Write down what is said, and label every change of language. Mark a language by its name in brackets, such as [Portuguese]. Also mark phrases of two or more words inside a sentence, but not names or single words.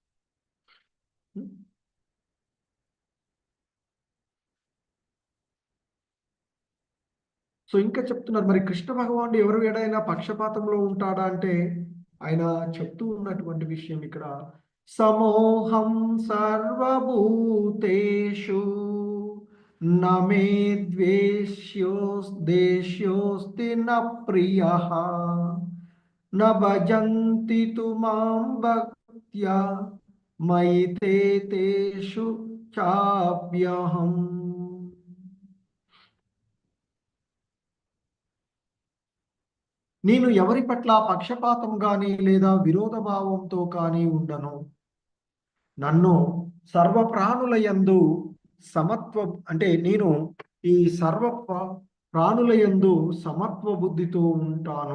[Telugu] సో ఇంకా చెప్తున్నారు, మరి కృష్ణ భగవానుడు ఎవరు ఏడైనా పక్షపాతంలో ఉంటాడా అంటే ఆయన చెప్తూ ఉన్నటువంటి విషయం ఇక్కడ, సమోహం [Sanskrit] సర్వభూతేషు నమే దేశ్యోస్తి న ప్రియః న భజంతి తు మాం భక్త్యా మయి తేషు చాప్యహం. [Telugu] నేను ఎవరి పట్ల పక్షపాతం కానీ లేదా విరోధ భావంతో కానీ ఉండను. నన్ను సర్వ ప్రాణుల యందు సమత్వ అంటే నేను ఈ సర్వ ప్రాణుల యందు సమత్వ బుద్ధితో ఉంటాను.